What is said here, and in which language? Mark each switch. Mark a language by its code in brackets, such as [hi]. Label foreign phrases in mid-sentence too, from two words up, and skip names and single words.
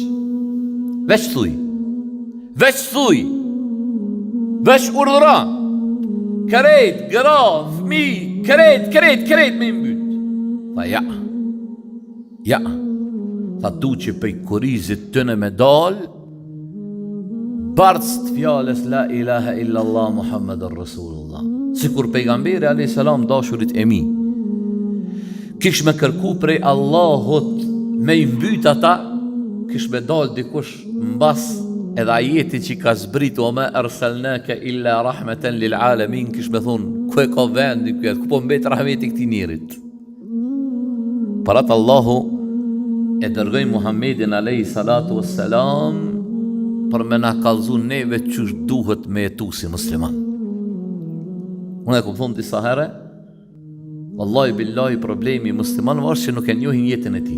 [sq] Veç thuj, veç urdhëra, kërejt, gra, fmi, kërejt me mbyt. Tha ja, tha du që pej kurizit tëne me dal, bardës të fjales [ar] لا إله إلا الله محمد رسول الله. [sq] Sikur pejgamberi [ar] عليه السلام [sq] dashurit e mi, kish me kërku prej Allahut me i mbyt ata, kish me dal dikush mbas edhe ajeti që ka zbrit, o me [ar] أرسلناك إلا رحمة للعالمين, [sq] kish me thonë, ku e ka vendi këtë, ku po mbet rahmeti këti njerit. Për atë Allahu e dërgoj Muhammedin [ar] عليه الصلاة والسلام [sq] për me na kallzu neve qysh duhet me jetu si musliman. Unë e kom thonë disa herë, [ar] والله بالله [sq] problemi musliman është që nuk e njohin jetën e ti.